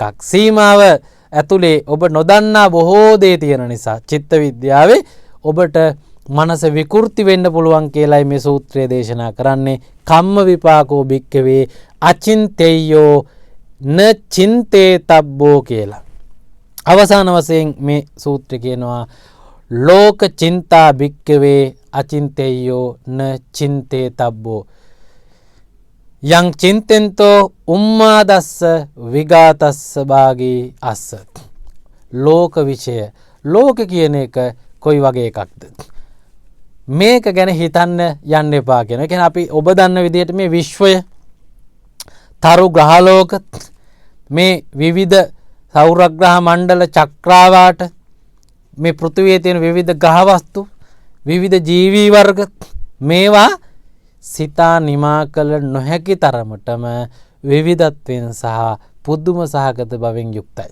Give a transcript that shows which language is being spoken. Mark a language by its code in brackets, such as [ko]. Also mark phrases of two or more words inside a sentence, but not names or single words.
[si] සීමාව ඇතුලේ ඔබ නොදන්නා බොහෝ දේ තියෙන නිසා චිත්ත විද්‍යාවේ ඔබට මනස විකෘති වෙන්න පුළුවන් කියලායි මේ සූත්‍රය දේශනා කරන්නේ. [pi] කම්ම විපාකෝ භික්කවේ අචින්තේයෝ න චින්තේතබ්බෝ කියලා. [si] අවසාන වශයෙන් මේ සූත්‍රය කියනවා [pi] ලෝක චින්තා භික්කවේ අචින්තේයෝ න චින්තේතබ්බෝ යං චින්තෙන්තෝ උම්මාදස්ස විගාතස්ස භාගී අස්ස. [si] ලෝක විෂය. ලෝක කියන එක කොයි වගේ එකක්ද? මේක ගැන හිතන්න යන්න එපා කියන. ඒ කියන්නේ අපි ඔබ දන්න විදිහට මේ විශ්වය තරු ග්‍රහලෝක මේ විවිධ සෞරග්‍රහ මණ්ඩල චක්‍රාවාට මේ පෘථිවියේ තියෙන විවිධ ග්‍රහ වස්තු විවිධ ජීවී වර්ග මේවා සිතා නිමා කළ නොහැකි තරමටම විවිධත්වයෙන් සහ පුදුම සහගත බවෙන් යුක්තයි.